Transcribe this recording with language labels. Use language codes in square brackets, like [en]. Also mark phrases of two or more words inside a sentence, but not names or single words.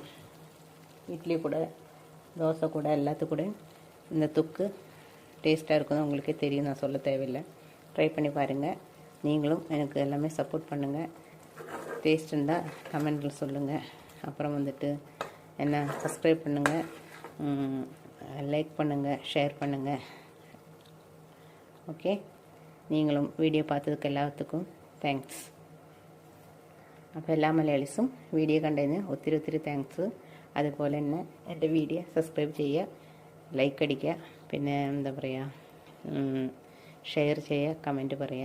[ta] இட்லி கூட தோசை கூட எல்லாத்துக்கு கூட இந்த தொக்கு டேஸ்ட்டாக இருக்கும். உங்களுக்கே தெரியும், நான் சொல்ல தேவையில்லை. ட்ரை பண்ணி பாருங்கள். நீங்களும் எனக்கு எல்லாமே சப்போர்ட் பண்ணுங்கள். டேஸ்ட் இருந்தால் கமெண்டில் சொல்லுங்கள். அப்புறம் வந்துட்டு என்ன சப்ஸ்கிரைப் பண்ணுங்கள், லைக் பண்ணுங்கள், ஷேர் பண்ணுங்கள். [ml] ഓക്കെ, നീങ്ങളും വീഡിയോ பார்த்ததுக்கு എല്ലാവർക്കും താങ്ക്സ്. അപ്പോൾ എല്ലാ മലയാളീസും വീഡിയോ കണ്ടതിന് ഒത്തിരി ഒത്തിരി താങ്ക്സ്. അതുപോലെ തന്നെ എൻ്റെ വീഡിയോ സബ്സ്ക്രൈബ് ചെയ്യുക, ലൈക്ക് അടിക്കുക, പിന്നെ എന്താ പറയുക, ഷെയർ ചെയ്യുക, കമൻറ്റ് പറയുക.